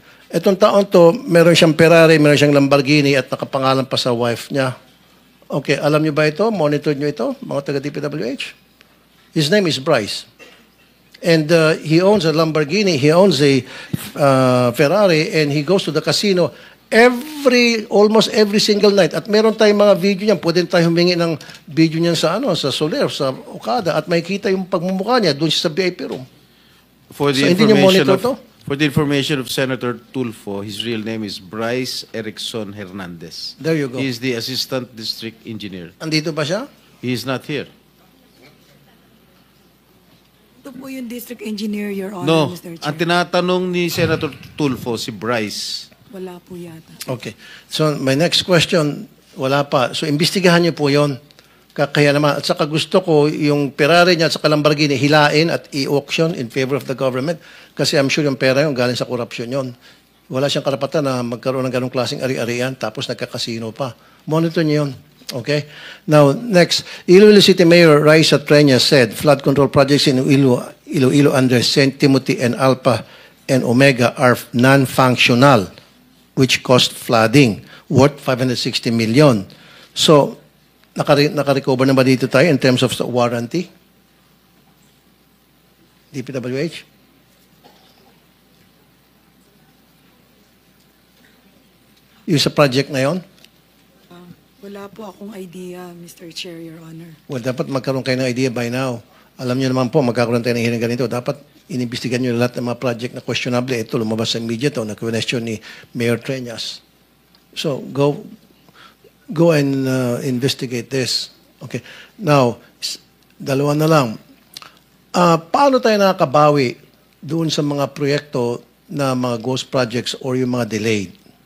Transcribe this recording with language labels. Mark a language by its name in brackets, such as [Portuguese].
[Filipino] Etong taon to, meron siyang Ferrari, meron siyang Lamborghini at nakapangalan pa sa wife niya. Okay, alam niyo ba ito? Monitor niyo ito, mga taga-DPWH? [English] His name is Bryce. And he owns a Lamborghini, he owns a Ferrari, and he goes to the casino almost every single night. [Filipino] At meron tayong mga video niyan, pwede tayo humingi ng video niyan sa Soler, sa Okada, at makikita yung pagmumukha niya doon sa VIP room. [English] For the [Filipino] So, hindi niyo monitor to? [English] For the information of Senator Tulfo, his real name is Bryce Erickson Hernandez. There you go. He is the Assistant District Engineer. [Filipino] Andito ba siya? [English] He is not here. [Filipino] Ito po yung district engineer, Your Honor, [English] No, Mr. [Filipino] ang [English] Chair. [Filipino] tinatanong ni Senator Tulfo, si Bryce. Wala po yata. [English] Okay. So, my next question, [Filipino] wala pa. So, imbestigahan niyo po yon. Kaya naman, at saka gusto ko yung Ferrari niya at saka Lamborghini hilain at i-auction in favor of the government. Kasi [English] I'm sure [Filipino] yung pera yun galing sa korupsyon yun. Wala siyang karapatan na magkaroon ng ganong klaseng ari-arian tapos nagkakasino pa. Monitor niyo yun. Okay? Now, next. [English] Iloilo City Mayor Raisa Treña said flood control projects in Iloilo under St. Timothy and Alpha and Omega are non-functional, which caused flooding worth 560 million. [Filipino] So, naka-recover na ba dito tayo [English] in terms of warranty? [Filipino] DPWH? Yung sa project na yon? Wala po akong idea, Mr. Chair, Your Honor. Well, dapat magkaroon kayo ng idea by now. Alam niyo naman po, magkakaroon tayo ng hearing ganito. Dapat inimbestigan niyo lahat ng mga project na questionable. Ito, lumabas sa media to, na-question ni Mayor Treñas. [English] So, go and investigate this. [Filipino] Okay. Now, dalawa na lang. Paano tayo nakakabawi doon sa mga proyekto na mga ghost projects or yung mga delayed?